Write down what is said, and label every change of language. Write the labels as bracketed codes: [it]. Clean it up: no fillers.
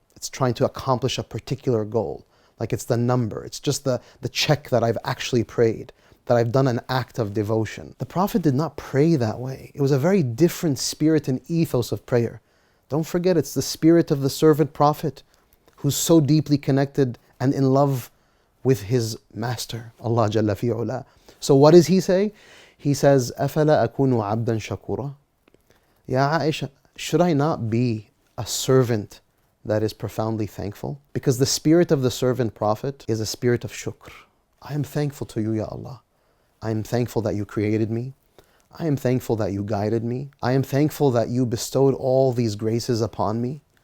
[en] It's trying to accomplish a particular goal. Like it's the number, it's just the check that I've actually prayed, that I've done an act of devotion. The Prophet did not pray that way. It was a very different spirit and ethos of prayer. Don't forget, it's the spirit of the servant prophet who's so deeply connected and in love with his master, Allah Jalla fi'ula. So what does he say? He says, [ar] أَفَلَا أَكُونُ عَبْدًا شَكُورًا. [en] Ya Aisha, should I not be a servant that is profoundly thankful? Because the spirit of the servant prophet is a spirit of shukr. I am thankful to you, Ya Allah. I am thankful that you created me. I am thankful that you guided me. I am thankful that you bestowed all these graces upon me.